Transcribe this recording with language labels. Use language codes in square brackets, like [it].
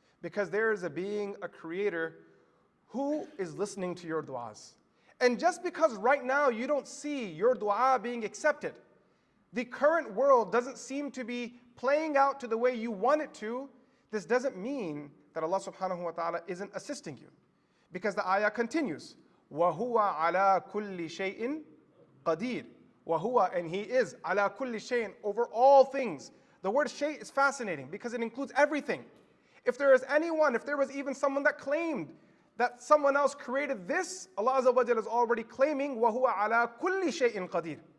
[en] Because there is a being, a creator, who is listening to your du'as. And just because right now you don't see your du'a being accepted, the current world doesn't seem to be playing out to the way you want it to, this doesn't mean that Allah subhanahu wa ta'ala isn't assisting you. Because the ayah continues, [ar] وَهُوَ عَلَى كُلِّ شَيْءٍ قَدِيرٌ. وَهُوَ, [en] and He is, [ar] عَلَى كُلِّ شَيْءٍ, [en] over all things. The word shay is fascinating because it includes everything. If there is anyone, if there was even someone that claimed that someone else created this, Allah Azza wa Jalla is already claiming, [ar] وَهُوَ عَلَى كُلِّ شَيْءٍ قَدِيرٌ.